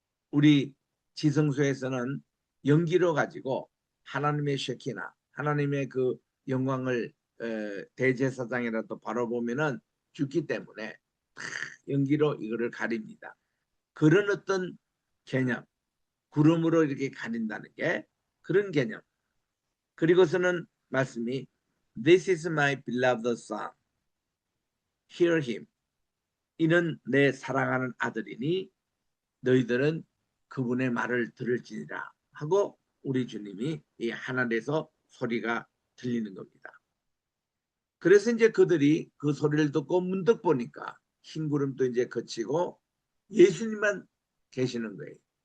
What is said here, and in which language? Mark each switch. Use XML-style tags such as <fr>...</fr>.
<ko>우리 지성소에서는 연기로 가지고 하나님의 쉐키나 하나님의 그 영광을 대제사장이라도 바라보면은 죽기 때문에 연기로 이거를 가립니다. 그런 어떤 개념, 구름으로 이렇게 가린다는 게 그런 개념. 그리고서는 말씀이</ko> <en>This is my beloved son. Hear him.</en> <ko>이는 내 사랑하는 아들이니 너희들은 그분의 말을 들을지니라 하고 우리 주님이 이 하늘에서 소리가 들리는 겁니다. 그래서 이제 그들이 그 소리를 듣고 문득 보니까 흰 구름도 이제 거치고 예수님만 계시는 거예요.</ko>